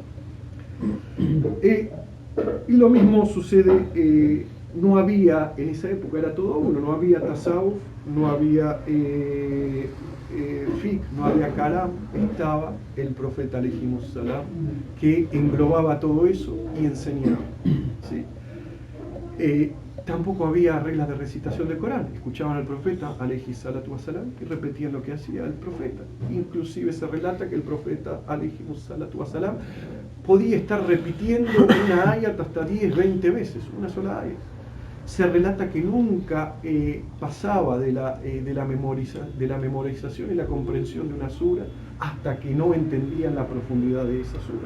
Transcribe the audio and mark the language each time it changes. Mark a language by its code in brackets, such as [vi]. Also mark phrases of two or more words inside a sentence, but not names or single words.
[es] Y lo mismo sucede, no había, en esa época era todo uno, no había tasawuf, no había fiqh, no había kalam, estaba el profeta [ar] عليهم السلام, [es] que englobaba todo eso y enseñaba. ¿Sí? Tampoco había reglas de recitación del Corán. Escuchaban al profeta [ar] عليه الصلاة والسلام [es] y repetían lo que hacía el profeta. Inclusive se relata que el profeta [ar] عليه الصلاة والسلام [es] podía estar repitiendo una ayat hasta 10, 20 veces, una sola ayat. Se relata que nunca pasaba de la memorización y la comprensión de una sura hasta que no entendían la profundidad de esa sura.